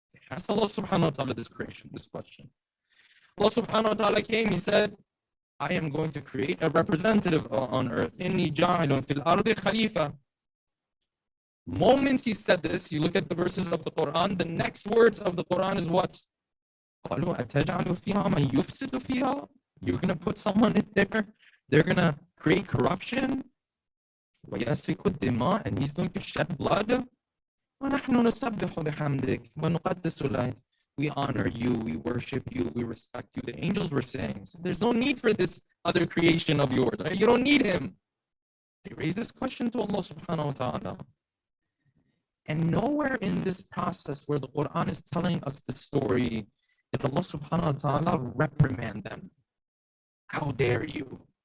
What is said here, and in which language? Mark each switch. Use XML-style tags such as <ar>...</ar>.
<en>Ask Allah subhanahu wa ta'ala this question. Allah subhanahu wa ta'ala came, he said, I am going to create a representative on earth.</en> <ar>Inni ja'ilun fil ardi khalifa.</ar> <en>Moment he said this, you look at the verses of the Quran, the next words of the Quran is what?</en> <ar>قالوا أتجعل فيها من يفسد فيها?</ar> <en>You're going to put someone in there, they're going to create corruption,</en> <ar>ويسفك الدماء,</ar> <en>and he's going to shed blood.</en> <ar>ونحن نسبح بحمدك ونقدس لك.</ar> <en>We honor you, we worship you, we respect you. The angels were saying, so there's no need for this other creation of yours. Right? You don't need him. They raise this question to Allah subhanahu wa ta'ala. And nowhere in this process where the Quran is telling us the story did Allah subhanahu wa ta'ala reprimand them. How dare you?</en>